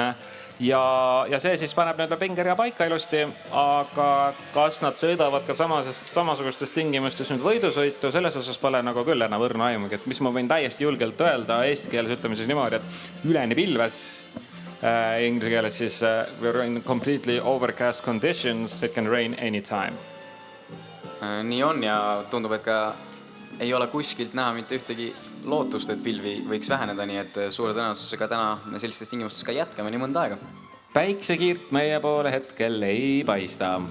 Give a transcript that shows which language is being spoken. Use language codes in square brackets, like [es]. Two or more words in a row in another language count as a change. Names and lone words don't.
[et] Ja see siis paneb nüüd pingeria paika ilusti, aga kas nad sõidavad ka samasugustes tingimustes nüüd võidusõitu, selles osas pole nagu küll enam õrna aimugi, et mis ma võin täiesti julgelt öelda eesti keeles ütleme siis niimoodi, et üleni pilves, inglise keeles siis [en] we're in completely overcast conditions, it can rain anytime. [et] Nii on ja tundub, et ka ei ole kuskilt näha mitte ühtegi lootust, et pilvi võiks väheneda, nii et suure tõenäosusega täna me sellistes tingimustes ka jätkame nii mõnda aega. Päiksekiirt meie poole hetkel ei paista.